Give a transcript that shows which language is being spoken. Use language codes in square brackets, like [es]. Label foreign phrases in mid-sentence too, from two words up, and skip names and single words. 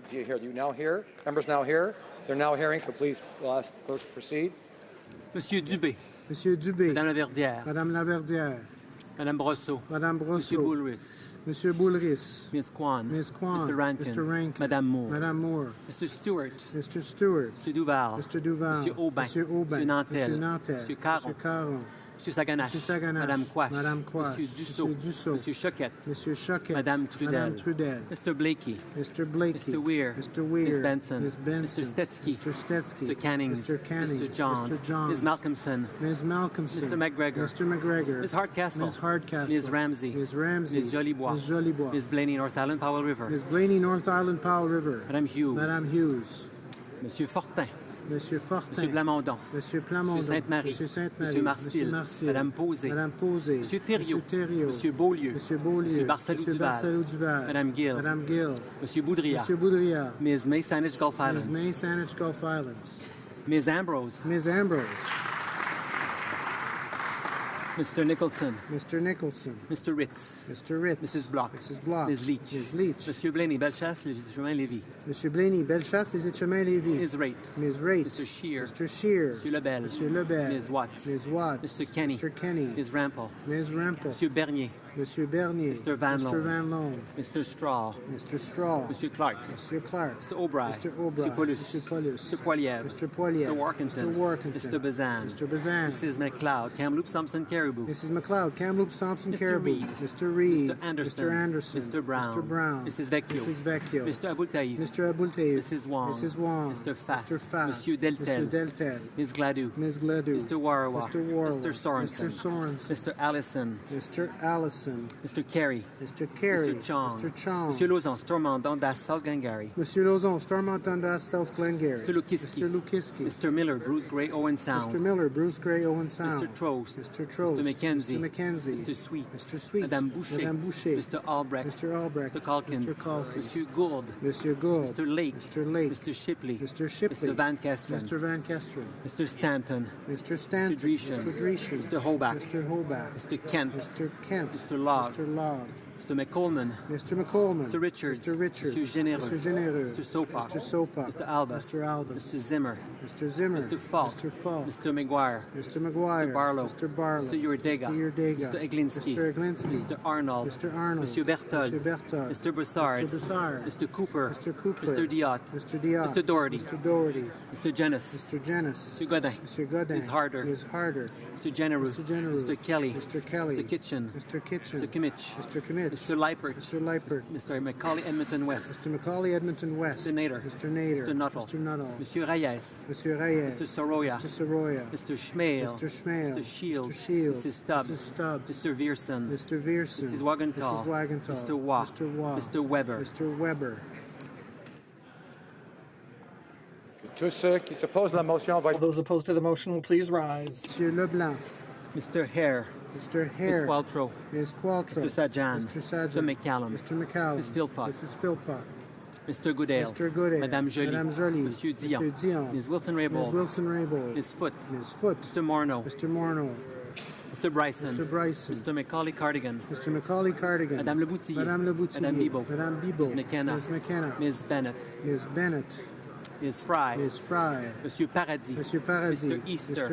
[en] Do you hear? You now hear? Members now hear? They're now hearing, so please, we'll ask the clerk to proceed. Monsieur Dubé. Monsieur Dubé. Madame Laverdière. Madame Laverdière. Madame Brosseau. Madame Brosseau. Monsieur Boulris. Monsieur Boulris. Ms. Kwan. Ms. Kwan. Mr. Rankin. Mr. Rankin. Madame Moore. Madame Moore. Mr. Stewart. Mr. Stewart. Mr. Duval. Mr. Duval. Monsieur Aubin. Monsieur Aubin. Monsieur Nantel. Monsieur Nantel. Monsieur Caron. Monsieur Caron. Monsieur Saganache. Monsieur Saganache. Madame Quash. Madame Quash. Monsieur Dussault. Monsieur Dussault. Monsieur Choquette. Monsieur Choquette. Madame Trudel. Madame Trudel. Mr. Blakey. Mr. Blakey. Mr. Weir. Mr. Weir. Ms. Benson. Ms. Benson. Mr. Stetsky. Mr. Stetsky. Mr. Cannings. Mr. Cannings. Mr. Johns. Mr. Johns. Ms. Malcolmson. Ms. Malcolmson. Mr. McGregor. Mr. McGregor. Ms. Hardcastle. Ms. Hardcastle. Ms. Ramsey. Ms. Ramsey. Ms. Jolibois. Ms. Jolibois. Ms. Blaney, North Island, Powell River. Ms. Blaney, North Island, Powell River. Madame Hughes. Madame Hughes. Monsieur Fortin. Monsieur Fortin. Monsieur Plamondon. Monsieur Plamondon. Monsieur Sainte-Marie. Monsieur Sainte-Marie. Monsieur Marcil. Monsieur Marcil. Madame Posé. Madame Posé. Monsieur Thériault. Monsieur Thériault. Monsieur Beaulieu. Monsieur Beaulieu. Monsieur Barcelou Monsieur Duval. Barcelou Duval. Madame Gill. Madame Gill. Monsieur Boudria. Monsieur Boudria. Ms. May Saanich Gulf Islands. Ms. May Saanich Gulf Islands. Ms. Ambrose. Ms. Ambrose. Mr. Nicholson. Mr. Nicholson. Mr. Ritz. Mr. Ritz. Mrs. Block. Mrs. Block. Ms. Leach. Ms. Leach. Monsieur Blaney, Bellechasse, les chemins Lévis. Monsieur Blaney, Bellechasse, les Chemins Lévis. Ms. Raitt. Ms. Raitt. Mr. Shear. Mr. Shear. Monsieur Lebel. Monsieur Lebel. Ms. Watts. Ms. Watts. Mr. Kenny. Mr. Kenny. Ms. Rampel. Ms. Rampel. Monsieur Bernier. Monsieur Bernier. Mr. Van Mr. Loan. Van Loan. Mr. Straw. Mr. Straw. Monsieur Clark. Monsieur Clark. Mr. O'Brien. Mr. O'Brien. Mr. Paulus. Monsieur Paulus. Mr. Poilievre. Mr. Poilievre. Mr. Workington. Mr. Workington. Mr. Bazan. Mr. Bazan. Mrs. McLeod. Kamloops Thompson Caribou. Mrs. McLeod. Kamloops Thompson Mr. Caribou. Reed. Mr. Reed. Mr. Anderson. Mr. Anderson. Mr. Brown. Mr. Brown. Mrs. Vecchio. Mrs. Vecchio. Mr. Abultaïf. Mr. Abultaïf. Mrs. Wong. Mrs. Wong. Mr. Fast. Mr. Fast. Monsieur Deltel. Mr. Deltel. Ms. Gladue. Ms. Gladue. Mr. Warawa. Mr. Warawa. Mr. Sorensen. Mr. Sorensen. Mr. Allison. Mr. Allison. Mr. Carey. Mr. Carey. Mr. Chong. Mr. Chong. Monsieur Lauzon, Stormont, Dundas, South Glengarry. Monsieur Lauzon, Stormont, Dundas, South Glengarry. Mr. Lukiski. Mr. Lukiski. Mr. Miller, Bruce Gray, Owen Sound. Mr. Miller, Bruce Gray, Owen Sound. Mr. Trost. Mr. Trost. Mr. McKenzie. Mr. McKenzie. Mr. Sweet. Mr. Sweet. Madame Boucher. Madame Boucher. Mr. Albrecht. Mr. Albrecht. Mr. Calkins. Mr. Calkins. Monsieur Gould. Monsieur Gould. Mr. Lake. Mr. Lake. Mr. Shipley. Mr. Shipley. Mr. Van Kesteren. Mr. Van Kesteren. Mr. Stanton. Mr. Stanton. Mr. Dreeshen. Mr. Dreeshen. Mr. Hobach. Mr. Hobach. Mr. Kent. Mr. Kent. Mr. Log. Mr. Log. Mr. McColeman. Mr. McColeman. Mr. Richards. Mr. Richards. Mr. Généreux. Mr. Généreux. Mr. Sopak. Mr. Sopak. Mr. Albus. Mr. Albus. Mr. Zimmer. Mr. Zimmer. Mr. Falk. Mr. Falk. Mr. McGuire. Mr. McGuire. Mr. Barlow. Mr. Barlow. Mr. Urdega. Mr. Urdega. Mr. Eglinski. Mr. Eglinski. Mr. Arnold. Mr. Arnold. Monsieur Berthold. Mr. Berthold. Mr. Broussard. Mr. Broussard. Mr. Cooper. Mr. Cooper. Mr. Diot. Mr. Diot. Mr. Doherty. Mr. Doherty. Mr. Jenis. Mr. Jenis. Mr. Godin. Mr. Godin. Ms. Harder. Ms. Harder. Mr. Generous. Mr. Generous. Mr. Kelly. Mr. Kelly. Mr. Kitchen. Mr. Kitchen. Mr. Kimmich. Mr. Kimmich. Mr. Leipert. Mr. Leipert. Mr. Macaulay Edmonton West. Mr. Macaulay Edmonton West. Mr. Nader. Mr. Nader. Mr. Nuttall. Mr. Nuttall. Monsieur Reyes. Monsieur Reyes. Mr. Soroya. Mr. Soroya. Mr. Schmale. Mr. Schmale. Mr. Shields. Mr. Shields. Mrs. Stubbs. Mrs. Stubbs. Mr. Vierson. Mr. Vierson. Mrs. Wagenthal. Mrs. Wagenthal. Mr. Waugh. Mr. Waugh. Mr. Weber. Mr. Weber. [fr] Tous ceux qui s'opposent à la motion [en] All those opposed to the motion will please rise. Monsieur Leblanc. Mr. Hare. Mr. Hare. Ms. Qualtrough. Ms. Qualtrough. Mr. Sajan. Mr. Sajan. Mr. McCallum. Mr. McCallum. Mrs. Philpott. Mrs. Philpott. Mr. Goodale. Mr. Goodale. Madame Joly. Madame Joly. Monsieur Dion. Monsieur Dion. Ms. Wilson Ms. Raybould. Wilson Raybould. Ms. Foote. Ms. Foote. Mr. Morneau. Mr. Morneau. Mr. Bryson. Mr. Bryson. Mr. Macaulay Cardigan. Mr. Macaulay Cardigan. Madame Leboutillier. Madame Leboutillier. Madame Bibeau. Madame Bibeau. Ms. McKenna. Ms. McKenna. Ms. Bennett. Ms. Bennett. Ms. Fry. Ms. Fry. Monsieur Paradis. Monsieur Paradis. Mr. Easter.